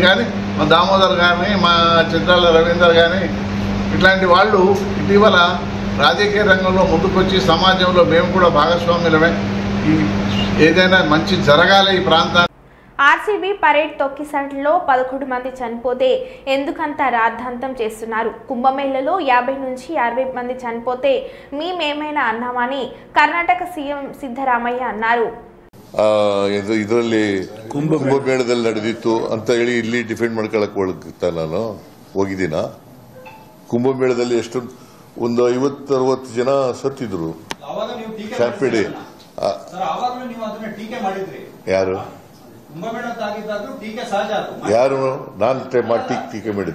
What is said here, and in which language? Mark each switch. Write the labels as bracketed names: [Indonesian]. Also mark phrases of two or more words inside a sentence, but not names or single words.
[Telugu] కానీ మా దామోదర్ కానీ, మా చిత్రాల రవీందర్ కానీ ఇట్లాంటి వాళ్ళు ఇటీవల రాజకీయ రంగంలో ముందుకొచ్చి సమాజంలో మేము కూడా భాగస్వాములమే, ఏదైనా మంచి జరగాలి ఈ ప్రాంతాన్ని. ఆర్సీబీ పరేడ్ తొక్కిసలాటలో 11 మంది చనిపోతే ఎందుకంత రాద్ధాంతం చేస్తున్నారు? కుంభమేళలో 50 నుంచి 60 మంది చనిపోతే మేమేమైనా అన్నామని కర్ణాటక సీఎం ಸಿದ್ದರಾಮಯ್ಯ అన్నారు. [Kannada] ಇದರಲ್ಲಿ ಕುಂಭಮೇಳದಲ್ಲಿ ನಡೆದಿತ್ತು ಅಂತ ಹೇಳಿ ಇಲ್ಲಿ ಡಿಫೆಂಡ್ ಮಾಡ್ಕೊಳಕ್ ನಾನು ಹೋಗಿದ್ದೀನ. ಕುಂಭಮೇಳದಲ್ಲಿ ಎಷ್ಟು ಒಂದು 50-60 ಜನ ಸತ್ತಿದ್ರು. ಶಾಂಪೇಡಿ ಯಾರು ಯಾರು ನಾನು ಟೀಕೆ ಮಾಡಿದ್ನ?